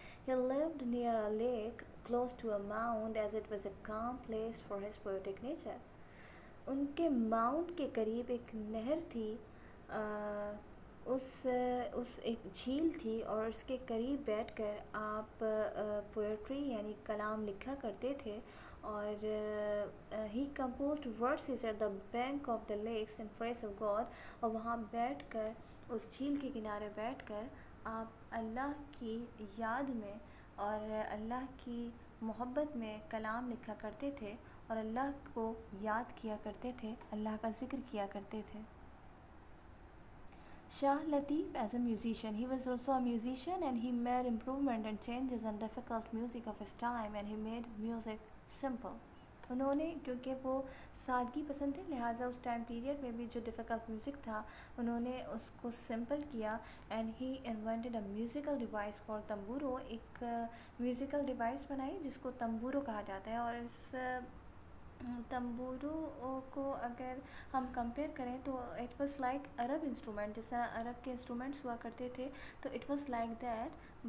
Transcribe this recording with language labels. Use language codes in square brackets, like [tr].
[en] He lived near a lake close to a mound as it was a calm place for his poetic nature. [ur] ان کے Mount کے قریب ایک نہر تھی، اس ایک جھیل تھی، اور اس کے قریب بیٹھ کر آپ پوئٹری یعنی کلام لکھا کرتے تھے. [en] اور he composed verses at the bank of the lakes in praise of God. [ur] اور وہاں بیٹھ کر، اس جھیل کے کنارے بیٹھ کر آپ اللہ کی یاد میں اور اللہ کی محبت میں کلام لکھا کرتے تھے، اور اللہ کو یاد کیا کرتے تھے، اللہ کا ذکر کیا کرتے تھے. [en] Shah Latif as a musician. He was also a musician, and he made improvement and changes in difficult music of his time, and he made music simple. [ur] انہوں نے، کیونکہ وہ سادگی پسند تھے، لہٰذا اس ٹائم پیریڈ میں بھی جو ڈیفیکلٹ میوزک تھا انہوں نے اس کو سمپل کیا. [en] And he invented a musical device for tambura. [ur] ایک میوزیکل ڈیوائس بنائی جس کو تمبورو کہا جاتا ہے. اور اس تمبورو کو اگر ہم کمپیئر کریں تو [en] it was like Arab instrument, [ur] جس طرح عرب کے انسٹرومنٹس ہوا کرتے تھے، تو [en] It was like that.